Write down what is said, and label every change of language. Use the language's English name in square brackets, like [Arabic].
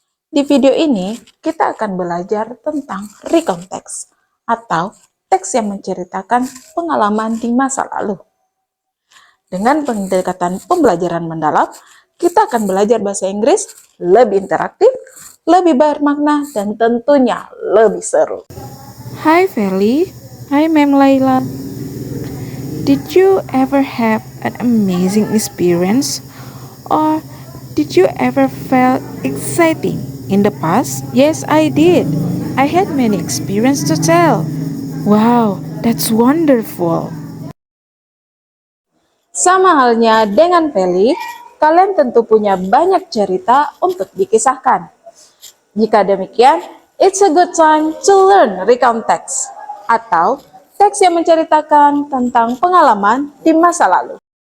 [Indonesian] Di video ini, kita akan belajar tentang recontext atau teks yang menceritakan pengalaman di masa lalu. Dengan pendekatan pembelajaran mendalam, kita akan belajar bahasa Inggris lebih interaktif, lebih bermakna, dan tentunya lebih seru. [English] Hi Feli, hi Ma'am Laila. Did you ever have an amazing experience? Or did you ever felt exciting in the past? Yes, I did. I had many experiences to tell. Wow, that's wonderful. [Indonesian] Sama halnya dengan Feli, kalian tentu punya banyak cerita untuk dikisahkan. Jika demikian, [English] it's a good time to learn [Indonesian] recontext atau teks yang menceritakan tentang pengalaman di masa lalu.